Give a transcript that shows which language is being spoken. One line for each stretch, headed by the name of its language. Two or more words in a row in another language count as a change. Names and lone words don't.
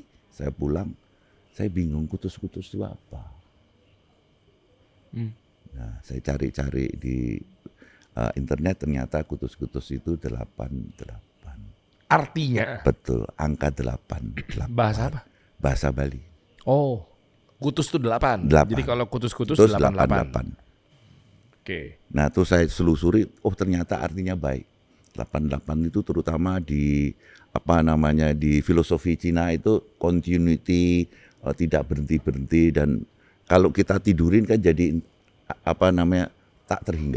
Indonesian: Saya pulang, saya bingung kutus-kutus itu apa. Nah, saya cari-cari di internet, ternyata kutus-kutus itu 88. Artinya? Betul, angka 8. Bahasa apa? Bahasa Bali. Oh, kutus itu 8. 8. Jadi kalau kutus-kutus 88. Oke. Nah, tuh saya selusuri, oh ternyata artinya baik. 88 itu terutama di apa namanya di filosofi Cina itu continuity, tidak berhenti-berhenti, dan kalau kita tidurin kan jadi apa namanya tak terhingga.